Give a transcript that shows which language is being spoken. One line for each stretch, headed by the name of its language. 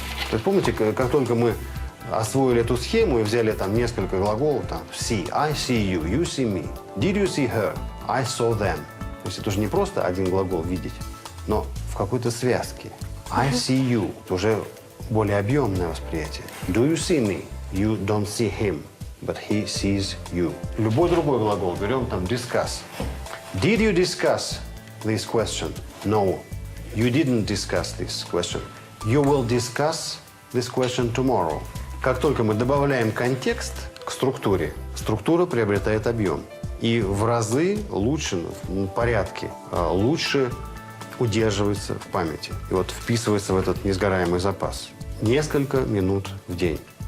Russian: То есть помните, как только мы освоили эту схему и взяли там несколько глаголов, там
English: see, I see you, you see me, did you see her, I saw them.
Russian: То есть это уже не просто один глагол видеть, но в какой-то связке.
English: I see you
Russian: – это уже более объемное восприятие.
English: Do you see me? You don't see him, but he sees you.
Russian: Любой другой глагол берем там discuss.
English: Did you discuss this question? No, you didn't discuss this question. You will discuss this question tomorrow.
Russian: Как только мы добавляем контекст к структуре, структура приобретает объем. И в разы лучше, в порядке, лучше удерживается в памяти. И вот вписывается в этот несгораемый запас. Несколько минут в день.